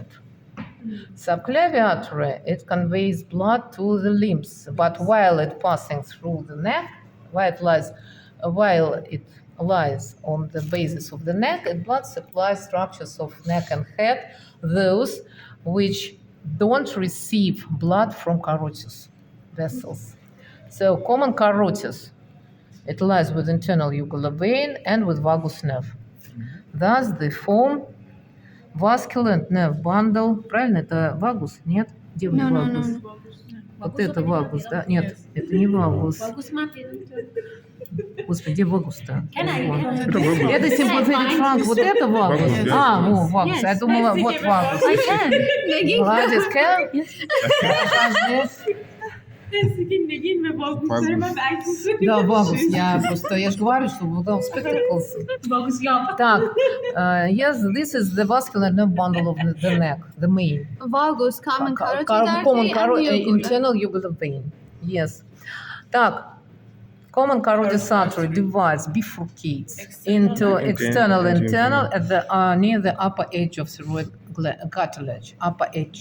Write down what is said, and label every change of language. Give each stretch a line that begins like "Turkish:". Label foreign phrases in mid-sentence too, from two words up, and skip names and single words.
English: Subclavian artery, it conveys blood to the limbs, but while it passing through the neck, while it lies on the basis of the neck, blood supplies structures of neck and head, those which don't receive blood from carotis vessels. So common carotis, it lies with internal jugular vein and with vagus nerve. Thus they form vascular and nerve bundle.
Russian: Правильно, это вагус? Нет? Где
English: No, no,
Russian: вагус?
English: no.
Russian: Вот это вагус, да? Нет, это не вагус. Господи, где вагус-то? Вот. Это симпатетик франк, вот это вагус? Вагус, yes. Вагус. Я думала, вот вагус.
English: I can.
Russian: Молодец, Кэн. نگین به باگوس من عکس Да, вагус. Я же говорю, что вот он spectacles. باگوس یا Так,
English: yes, this is the vascular nerve bundle of the neck, the main. Valgus, common carotid Common artery, and jugular. internal jugular vein. Yes. Так, common carotid artery divides, bifurcates into external, internal at the near the upper edge of thyroid cartilage, upper edge.